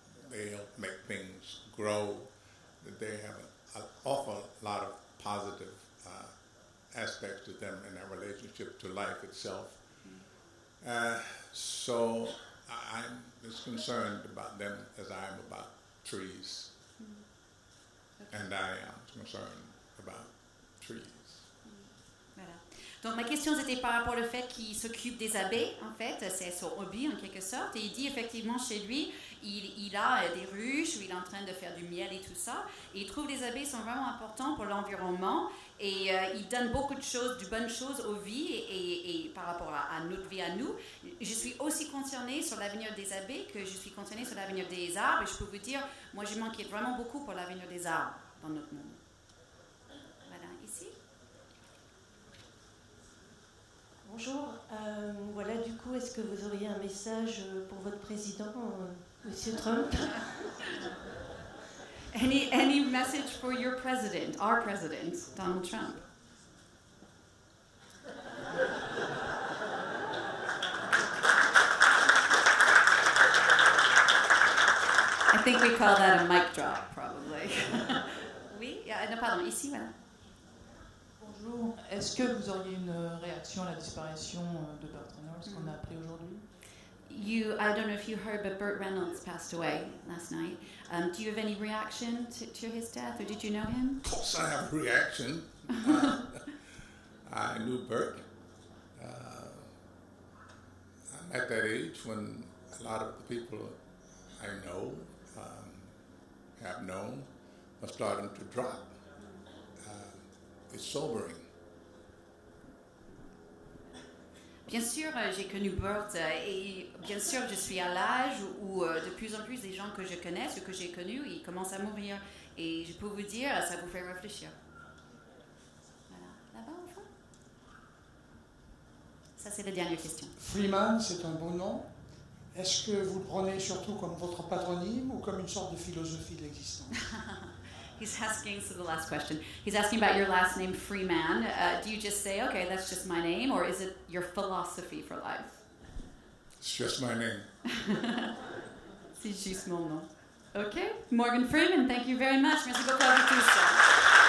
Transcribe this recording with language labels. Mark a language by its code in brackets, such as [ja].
[en] They help make things grow. They have an awful lot of positive aspects to them in their relationship to life itself. So I'm as concerned about them as I am about trees. And I am concerned about trees. [fr] Voilà. Donc ma question c'était par rapport au fait qu'il s'occupe des abeilles, en fait, c'est son hobby en quelque sorte, et il dit effectivement chez lui, il a des ruches où il est en train de faire du miel et tout ça, et il trouve que les abeilles sont vraiment importantes pour l'environnement, et il donne beaucoup de choses, de bonnes choses aux vies, et par rapport à notre vie à nous. Je suis aussi concernée sur l'avenir des abeilles que je suis concernée sur l'avenir des arbres, et je peux vous dire, moi je m'inquiète vraiment beaucoup pour l'avenir des arbres dans notre monde. Voilà, ici. Bonjour, voilà, du coup, est-ce que vous auriez un message pour votre président, Monsieur Trump? [en] Any message for your president, our president, Donald Trump? I think we call that a mic drop, probably. [fr] Oui, non, pardon, ici, voilà. Bonjour, est-ce que vous auriez une réaction à la disparition de Burt Reynolds qu'on a appris aujourd'hui? [en] I don't know if you heard, but Burt Reynolds passed away last night. Do you have any reaction to his death, or did you know him? Of course I have a reaction. I knew Burt. I'm at that age when a lot of the people I know, have known, are starting to drop. It's sobering. [fr] Bien sûr, j'ai connu Burt et bien sûr, je suis à l'âge où de plus en plus des gens que je connais, ceux que j'ai connus, ils commencent à mourir. Et je peux vous dire, ça vous fait réfléchir. Voilà, là-bas au fond. Ça, c'est la dernière question. Freeman, c'est un beau nom. Est-ce que vous le prenez surtout comme votre patronyme ou comme une sorte de philosophie de l'existence? [en] He's asking, so the last question, he's asking about your last name, Freeman. Do you just say, okay, that's just my name, or is it your philosophy for life? It's just my name. [fr] C'est juste mon nom. [en] Okay, Morgan Freeman, thank you very much. [fr] Merci beaucoup à vous tous.